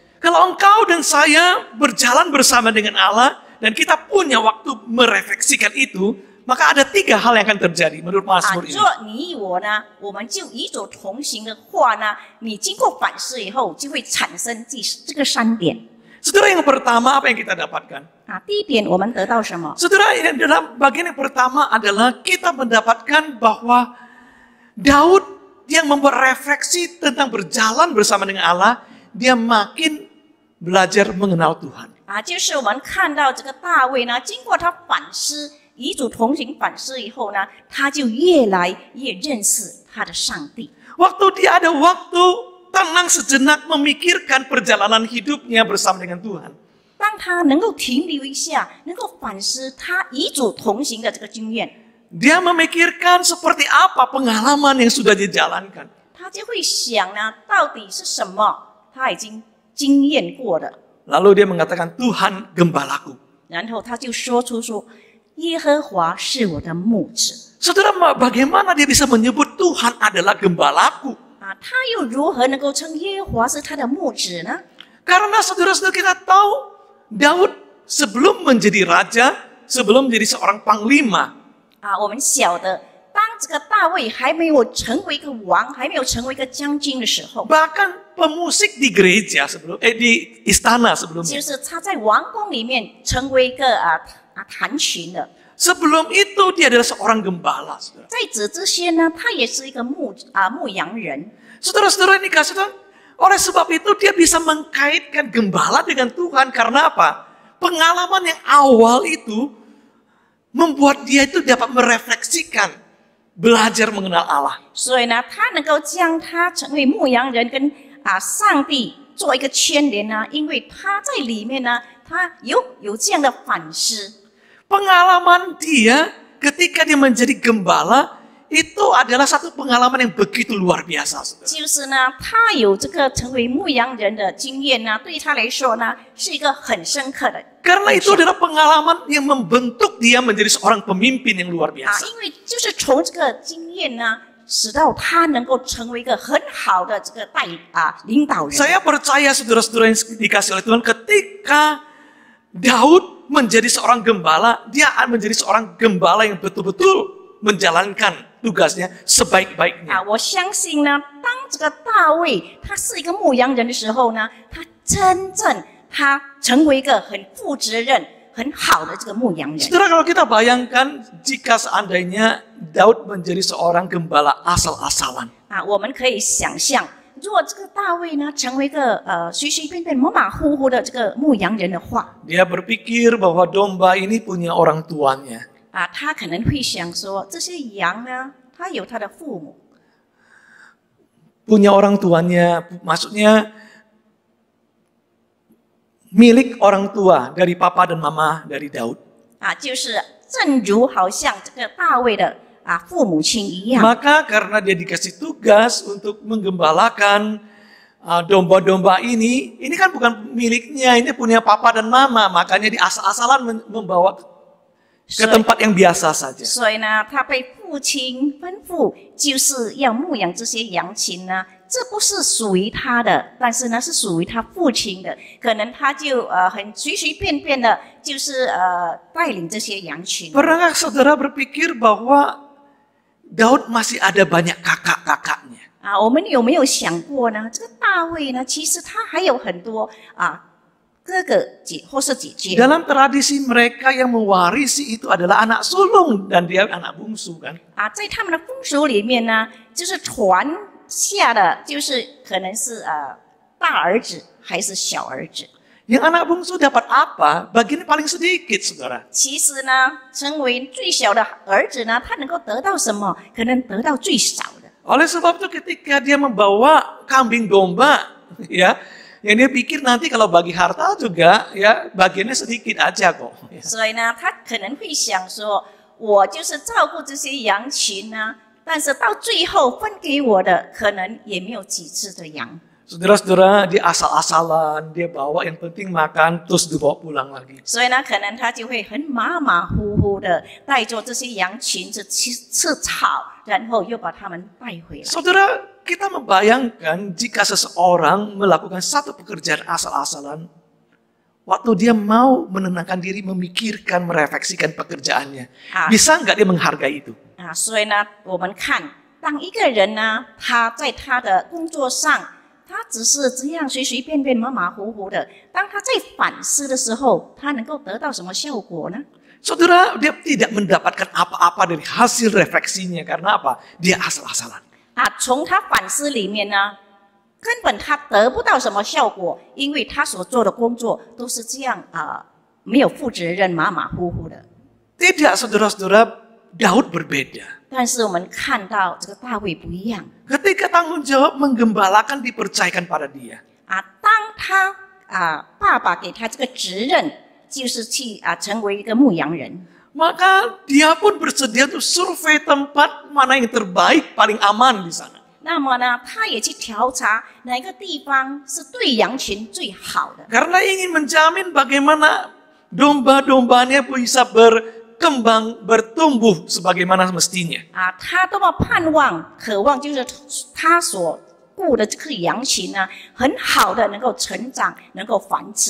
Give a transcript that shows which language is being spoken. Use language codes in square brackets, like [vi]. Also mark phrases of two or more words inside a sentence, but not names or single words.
[id] Kalau engkau dan saya berjalan bersama dengan Allah dan kita punya waktu merefleksikan itu, maka ada 3 hal yang akan terjadi menurut Mazmur ini. [zh] 若你我呢，我们就与主同行的话呢，你经过反思以后，就会产生这个3点。 [id] Saudara, yang pertama apa yang kita dapatkan? [zh] 第一点我们得到什么？ [id] Saudara, dalam bagian yang pertama adalah kita mendapatkan bahwa Daud yang berefleksi tentang berjalan bersama dengan Allah, dia makin belajar mengenal Tuhan. [zh] 就是我们看到这个大卫呢，经过他反思，与主同行反思以后呢，他就越来越认识他的上帝。 [id] Waktu dia ada waktu tenang sejenak memikirkan perjalanan hidupnya bersama dengan Tuhan. [zh] 当他能够停留一下，能够反思他与主同行的这个经验， [id] Dia memikirkan seperti apa pengalaman yang sudah dijalankan. [zh] 他就会想呢，到底是什么他已经经验过的。 [id] Lalu dia mengatakan, Tuhan gembalaku. [zh] 然后他就说出说，耶和华是我的牧者。 [id] Saudara, bagaimana dia bisa menyebut Tuhan adalah gembalaku? [zh] 他又如何能够称耶和华是他的牧者呢？ [id] Karena saudara-saudara kita tahu, Daud sebelum menjadi raja, sebelum menjadi seorang panglima, [zh] 我们晓得，当这个大卫还没有成为一个王，还没有成为一个将军的时候， [id] bahkan pemusik di gereja di istana sebelumnya. [zh] 就是他在王宫里面成为一个弹琴的。 [id] Sebelum itu dia adalah seorang gembala. Saudara. [zh] 在此之前呢，他也是一个牧羊人。 [id] Saudara-saudara ini kasih Tuhan, oleh sebab itu dia bisa mengkaitkan gembala dengan Tuhan. Karena apa? Pengalaman yang awal itu membuat dia itu dapat merefleksikan, belajar mengenal Allah. [zh] 所以呢，他能够将他成为牧羊人跟上帝做一个牵连呢，因为他在里面呢，他有这样的反思。 [id] Pengalaman dia ketika dia menjadi gembala itu adalah satu pengalaman yang begitu luar biasa. Saudara. [zh] 就是呢，他有这个成为牧羊人的经验呢，对他来说呢，是一个很深刻的。 [id] Karena itu adalah pengalaman yang membentuk dia menjadi seorang pemimpin yang luar biasa. [zh] 因为就是从这个经验呢，使到他能够成为一个很好的这个领导人。 [id] Saya percaya saudara-saudara yang dikasih oleh Tuhan, ketika Daud menjadi seorang gembala, dia akan menjadi seorang gembala yang betul-betul menjalankan tugasnya sebaik-baiknya. [zh] 我相信呢，当这个大卫他是一个牧羊人的时候呢，他真正他成为一个很负责任、很好的这个牧羊人。 [id] Saudara, kalau kita bayangkan jika seandainya Daud menjadi seorang gembala asal-asalan. [zh] 我们可以想象，如果这个大卫呢成为一个随随便便、马马虎虎的这个牧羊人的话， [id] Dia berpikir bahwa domba ini punya orang tuanya. [zh] 他可能会想说，这些羊呢，他有他的父母。 [id] Punya orang tuanya, maksudnya milik orang tua dari papa dan mama dari Daud. [zh] 就是正如好像这个大卫的父母亲一样。 [id] Maka karena dia dikasih tugas untuk menggembalakan domba-domba ini kan bukan miliknya, ini punya papa dan mama, makanya dia asal-asalan membawa ke tempat yang biasa saja. [zh] 所以呢，他被父亲吩咐，就是要牧养这些羊群呢。这不是属于他的，但是呢，是属于他父亲的。可能他就很随随便便的，就是带领这些羊群。 [id] Pernahkah saudara berpikir bahwa Daud masih ada banyak kakak-kakaknya? [zh] 我们有没有想过呢？这个大卫呢，其实他还有很多哥哥姐或是姐姐。 [id] Dalam tradisi mereka yang mewarisi itu adalah anak sulung dan dia anak bungsu kan? [zh] 在他们的风俗里面呢，就是传下的，就是可能是大儿子还是小儿子。 [id] Yang anak bungsu dapat apa? Bagian paling sedikit, saudara. [zh] 其实呢，成为最小的儿子呢，他能够得到什么？可能得到最少的。 [id] Oleh sebab itu ketika dia membawa kambing domba, ya, yang dia pikir nanti kalau bagi harta juga, ya, bagiannya sedikit aja kok. [zh] 所以呢，他可能会想说，我就是照顾这些羊群呢，但是到最后分给我的可能也没有几只的羊。 [id] Saudara-saudara, dia asal-asalan, dia bawa yang penting makan, terus dibawa pulang lagi. [zh] 所以呢，可能他就会很马马虎虎的带着这些羊群吃草，然后又把他们带回来。 [id] Saudara, kita membayangkan jika seseorang melakukan satu pekerjaan asal-asalan, waktu dia mau menenangkan diri, memikirkan, merefleksikan pekerjaannya, bisa nggak dia menghargai itu? [zh] 所以呢，我们看，当一个人呢，他在他的工作上，他只是这样随随便便、马马虎虎的，当他在反思的时候，他能够得到什么效果呢？ [id] Saudara, dia tidak mendapatkan apa-apa dari hasil refleksinya. Karena apa? Dia asal-asalan. [zh] 从他反思里面呢，根本他得不到什么效果，因为他所做的工作都是这样没有负责任、马马虎虎的。 [id] Tidak, saudara-saudara, Daud berbeda. [zh] 但是我们看到这个大卫不一样 [id] Ketika tanggung jawab menggembalakan dipercayakan pada dia. [zh] 当他爸爸给他这个职任，就是去成为一个牧羊人。 [id] Maka dia pun bersedia untuk survei tempat mana yang terbaik, paling aman di sana. [zh] 那么呢，他也去调查哪个地方是对羊群最好的。 [id] Karena ingin menjamin bagaimana domba-dombanya bisa berkembang, bertumbuh sebagaimana mestinya. [zh] 他多么盼望、渴望，就是他所雇的这个羊群呢，很好的能够成长，能够繁殖。